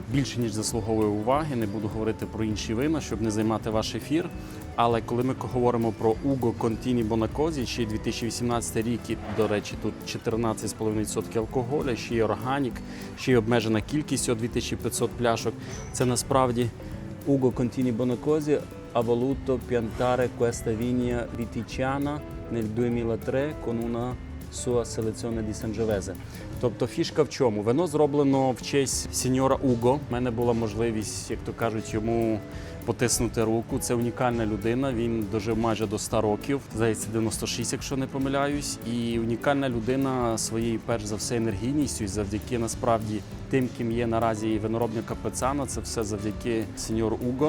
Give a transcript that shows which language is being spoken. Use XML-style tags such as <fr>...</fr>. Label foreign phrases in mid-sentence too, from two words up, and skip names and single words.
<uk>Більше, ніж заслуговує уваги. Не буду говорити про інші вина, щоб не займати ваш ефір. Але коли ми говоримо про Ugo Contini Bonacosi, ще й 2018 рік, і, до речі, тут 14,5% алкоголю, ще й органік, ще й обмежена кількість, 2500 пляшок. Це насправді</uk> <it>Ugo Contini Bonacosi ha voluto piantare questa vigna viticana nel 2003 con una sua selezione di Sangiovese.</it> <uk>Тобто фішка в чому? Вино зроблено в честь сеньора Уго. У мене була можливість, як то кажуть, йому потиснути руку. Це унікальна людина, він дожив майже до 100 років, здається, 96, якщо не помиляюсь. І унікальна людина своєю, перш за все, енергійністю, і завдяки, насправді, тим, ким є наразі виноробня Капецана, це все завдяки сеньору Уго.</uk>